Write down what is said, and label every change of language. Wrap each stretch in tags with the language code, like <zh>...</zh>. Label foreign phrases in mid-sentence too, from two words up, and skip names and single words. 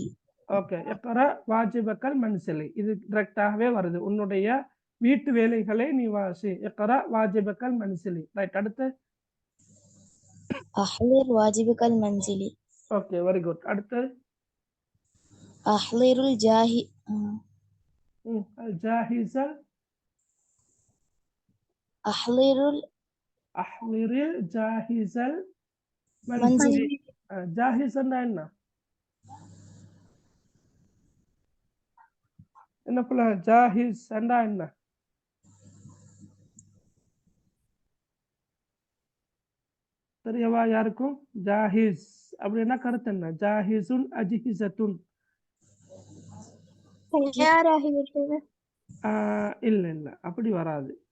<ta>ஓகே.</ta> <ar>اقرأ واجبك المنزلي.</ar> <ta>இது டைரக்டாகவே வருது. உன்னுடைய வீட்டு வேலைகளை நீ வாசி.</ta> <ar>اقرأ واجبك المنزلي.</ar> <ta>ரைட். அடுத்து</ta> <ar>أحضر واجبك المنزلي.</ar> <en>Okay, very good. அடுத்து</en> <ar>أحضر الجاهز الجاهز أحضر أحضر الجاهز منزل</ar> <ta>جاهز என்ன என்ன போல ஜாஹிஸ் என்ன தெரியவா யாருக்கும் ஜாஹிஸ் அப்படின்னா கருத்து என்ன</ta> <ar>جاهز أجهزة</ar> <ta>இல்ல இல்ல அப்படி வராது</ta>